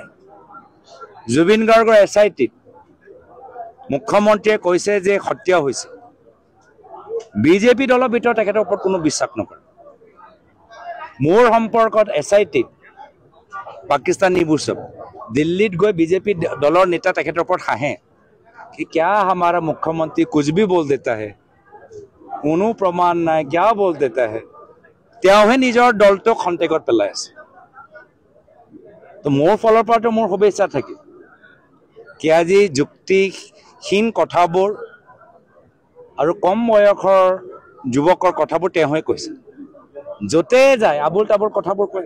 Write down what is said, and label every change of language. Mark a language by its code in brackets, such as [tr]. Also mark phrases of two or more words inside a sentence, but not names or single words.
[as] জুবিন গাৰ্গৰ SITত মুখ্যমন্ত্ৰীয়ে কৈছে যে হত্যা হৈছে। বিজেপি দলৰ ভিতৰত তেখেতৰ ওপৰত কোনো বিশ্বাস নকৰে। মোৰ সম্পৰ্কত SITত পাকিস্তানী বুচব দিল্লীত গৈ বিজেপি দলৰ নেতা তেখেতৰ ওপৰত হাঁহে [hi] कि क्या हमारा मुख्यमंत्री कुछ भी बोल देता है, [as] কোনো প্ৰমাণ নাই, [hi] क्या बोल देता है। [as] তেওঁহে নিজৰ দলটোক খন্তেকত পেলাই আছে। তো মোৰ ফালৰ পৰাতো মোৰ শুভেচ্ছা থাকে কি আজি যুক্তিহীন কথাবোৰ আৰু কম বয়সৰ যুৱকৰ কথাবোৰ তেওঁহে কৈছে। য'তে যায় আবুল তাবুল কথাবোৰ কয়।